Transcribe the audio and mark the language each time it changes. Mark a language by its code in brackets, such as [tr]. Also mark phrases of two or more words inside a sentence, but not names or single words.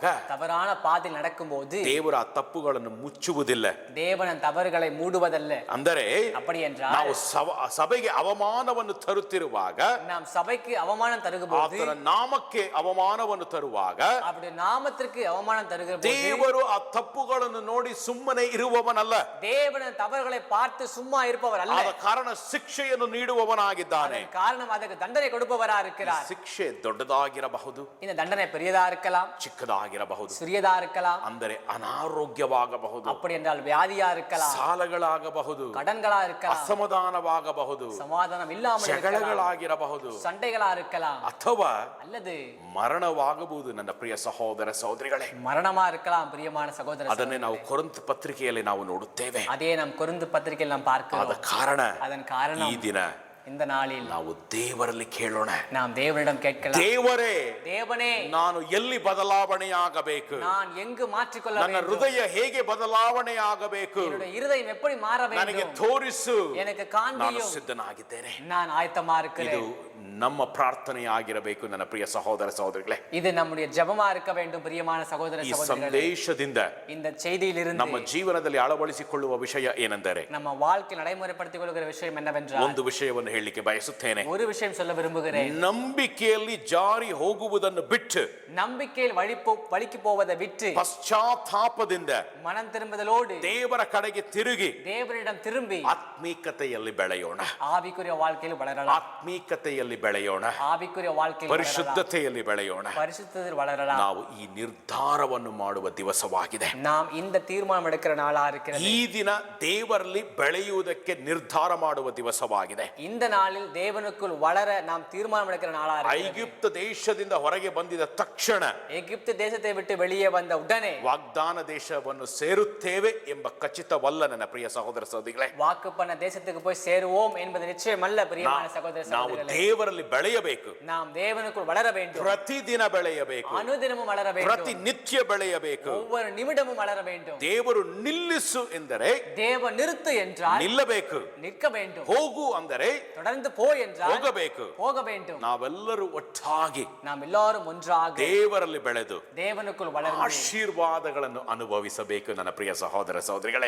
[ta] தவறான பாதையில் நடக்கும்போது [kn] ದೇವರ ಆ ತಪ್ಪುಗಳನ್ನು ಮುಚ್ಚುವುದಿಲ್ಲ. [ta] தேவன் தவறுகளை மூடுவதல்ல. [kn] ಅಂದರೆ [ta] அப்படி என்றால் [kn] ನಾವು ಸಭೆಗೆ ಅವಮಾನವನ್ನು ತರುತ್ತಿರುವಾಗ, [ta] நாம் சபைக்கு அவமானம் தருகும்போது, [kn] ಆತನ ನಾಮಕ್ಕೆ ಅವಮಾನವನ್ನು ತರುವಾಗ [ta] அவருடைய நாமத்திற்கு அவமானம் தருகிற போது [kn] ದೇವರು ಆ ತಪ್ಪುಗಳನ್ನು ನೋಡಿ ಸುಮ್ಮನೆ ಇರುವವನಲ್ಲ. [ta] தேவன் தவறுகளை பார்த்து சும்மா இருப்பவர் அல்ல. [kn] ಆದ ಕಾರಣ ಶಿಕ್ಷೆಯನ್ನು ನೀಡುವವನಾಗಿದ್ದಾನೆ. [ta] அதன் காரணம் அதற்கு தண்டனை கொடுப்பவரா இருக்கிறார். [kn] ಶಿಕ್ಷೆ ದೊಡ್ಡದಾಗಿರಬಹುದು, [ta] இந்த தண்டனை பெரியதா இருக்கலாம், [kn] ಚಿಕ್ಕದಾಗಿರಬಹುದು, [ta] சிறியதா இருக்கலாம், [kn] ಅಂದರೆ ಅನಾರೋಗ್ಯವಾಗಬಹುದು, [ta] அப்படி என்றால் வியாதியா இருக்கலாம், [kn] ಸಾಲಗಳಾಗಬಹುದು, [ta] கடன்களா இருக்கலாம், [kn] ಅಸಮಾಧಾನವಾಗಬಹುದು, [ta] சமாதானம் இல்லாமல் இருக்கலாம், [kn] ಜಗಳಗಳಾಗಿರಬಹುದು, [ta] சண்டைகளா இருக்கலாம், [kn] ಅಥವಾ [ta] அல்லது [kn] ಮರಣವಾಗಬಹುದು. ನನ್ನ ಪ್ರಿಯ ಸಹೋದರ ಸಹೋದರಿಗಳೇ, [ta] மரணமா இருக்கலாம். பிரியமான சகோதர [kn] ಅದನ್ನೇ ನಾವು ಕೊರಿಂಥ ಪತ್ರಿಕೆಯಲ್ಲಿ ನಾವು ನೋಡುತ್ತೇವೆ. [ta] அதே நாம் கொரிந்து பத்திரிகையில் நாம் [kn] ಆದ [ta] பார்க்கிறோம். [kn] ಕಾರಣ [ta] அதன் [kn] ಈ [ta] காரணம் [kn] ದಿನ [ta] இந்த நாளில் [kn] ನಾವು ದೇವರಲ್ಲಿ ಕೇಳೋಣ. [ta] நாம் தேவனிடம் கேட்கலாம், [kn] ದೇವರೇ, [ta] தேவனே, [kn] ನಾನು ಎಲ್ಲಿ ಬದಲಾವಣೆಯಾಗಬೇಕು? [ta] நான் எங்கு மாற்றிக்கொள்ள [kn] ನನ್ನ [ta] வேண்டும்? [kn] ಹೃದಯ ಹೇಗೆ ಬದಲಾವಣೆಯಾಗಬೇಕು? [ta] என்னுடைய இருதயம் எப்படி மாற [kn] ನನಗೆ [ta] வேண்டும்? [kn] ತೋರಿಸು, [ta] எனக்கு [kn] ನಾನು [ta] காண்பியும், [kn] ಸಿದ್ಧನಾಗಿದ್ದೇನೆ. [ta] நான் ஆயத்தமா [kn] ಇದು [ta] இருக்கிறேன். [kn] ನಮ್ಮ ಪ್ರಾರ್ಥನೆಯಾಗಿರಬೇಕು. ನನ್ನ ಪ್ರಿಯ ಸಹೋದರ ಸಹೋದರಿಗಳೇ, [ta] இது நம்முடைய ஜெபமா இருக்க வேண்டும். பிரியமான சகோதர [kn] ಈ [ta] சகோதரிகளே, [kn] ಸಂದೇಶದಿಂದ [ta] இந்த செய்தியிலிருந்து [kn] ನಮ್ಮ ಜೀವನದಲ್ಲಿ ಅಳವಡಿಸಿಕೊಳ್ಳುವ ವಿಷಯ ಏನೆಂದರೆ, [ta] நம்ம வாழ்க்கையில் நடைமுறைப்படுத்திக் கொள்கிற விஷயம் என்னவென்றால், [kn] ಒಂದು ವಿಷಯವನ್ನು ಹೇಳಲಿಕ್ಕೆ ಬಯಸುತ್ತೇನೆ. [ta] ஒரு விஷயம் சொல்ல விரும்புகிறேன். [kn] ನಂಬಿಕೆಯಲ್ಲಿ ಜಾರಿ ಹೋಗುವುದನ್ನು ಬಿಟ್ಟು, [ta] நம்பிக்கையில் வழிக்கு போவதை விட்டு, [kn] ಪಶ್ಚಾತ್ತಾಪದಿಂದ [ta] மனம் திரும்புதலோடு [kn] ದೇವರ ಕಡೆಗೆ ತಿರುಗಿ [ta] தேவனிடம் திரும்பி [kn] ಆತ್ಮೀಕತೆಯಲ್ಲಿ ಬೆಳೆಯೋಣ. [ta] ஆவிக்குரிய வாழ்க்கையில் வளரலாம். [kn] ಆತ್ಮೀಕತೆಯಲ್ಲಿ ಬೆಳೆಯೋಣ, [ta] ஆவிக்குரிய வாழ்க்கையில் வளரலாம். [kn] ಪರಿಶುದ್ಧತೆಯಲ್ಲಿ ಬೆಳೆಯೋಣ. [ta] பரிசுத்தத்தில் வளரலாம். [kn] ನಾವು ಈ ನಿರ್ಧಾರವನ್ನು ಮಾಡುವ ದಿವಸವಾಗಿದೆ. [ta] நாம் இந்த தீர்மானம் எடுக்கிற நாளா இருக்கிறது. [kn] ಈ ದಿನ ದೇವರಲ್ಲಿ ಬೆಳೆಯುವುದಕ್ಕೆ ನಿರ್ಧಾರ ಮಾಡುವ ದಿವಸವಾಗಿದೆ. [ta] இந்த நாளில் தேவனுக்குள் வளர நாம் தீர்மானம் எடுக்கிற நாளா இருக்கிறது. [kn] ಐಗುಪ್ತ ದೇಶದಿಂದ ಹೊರಗೆ ಬಂದಿದ ತಕ್ಷಣ [ta] எகிப்து தேசத்தை விட்டு வெளியே வந்த உடனே [kn] ವಾಗ್ದಾನ ದೇಶವನ್ನು ಸೇರುತ್ತೇವೆ ಎಂಬ ಖಚಿತವಲ್ಲ. ನನ್ನ ಪ್ರಿಯ ಸಹೋದರ ಸಹೋದರಿಗಳೇ, [ta] வாக்கு பண்ண தேசத்துக்கு போய் சேருவோம் என்பது நிச்சயமல்ல. பிரியமான சகோதர [kn] ನಾವು [ta] சகோதரிகளே, [kn] ದೇವರಲ್ಲಿ ಬೆಳೆಯಬೇಕು. [ta] நாம் தேவனுக்குள் வளர வேண்டும். [kn] ಪ್ರತಿದಿನ ಬೆಳೆಯಬೇಕು, [ta] அனுதினமும் வளர வேண்டும். [kn] ಪ್ರತಿನಿತ್ಯ ಬೆಳೆಯಬೇಕು. [ta] ஒவ்வொரு நிமிடமும் வளர வேண்டும். [kn] ದೇವರು ನಿಲ್ಲಿಸು ಎಂದರೆ [ta] தேவ நிறுத்து என்றால் [kn] ನಿಲ್ಲಬೇಕು, [ta] நிற்க வேண்டும். [kn] ಹೋಗು ಅಂದರೆ [ta] தொடர்ந்து போ என்றால் [kn] ಹೋಗಬೇಕು. [ta] போக வேண்டும். [kn] ನಾವೆಲ್ಲರೂ ಒಟ್ಟಾಗಿ [ta] நாம் எல்லாரும் ஒன்றாக [kn] ದೇವರಲ್ಲಿ ಬೆಳೆದು [ta] தேவனுக்குள் வளர்ந்து [kn] ಆಶೀರ್ವಾದಗಳನ್ನು ಅನುಭವಿಸಬೇಕು. ನನ್ನ ಪ್ರಿಯ ಸಹೋದರ ಸಹೋದರಿಗಳೇ,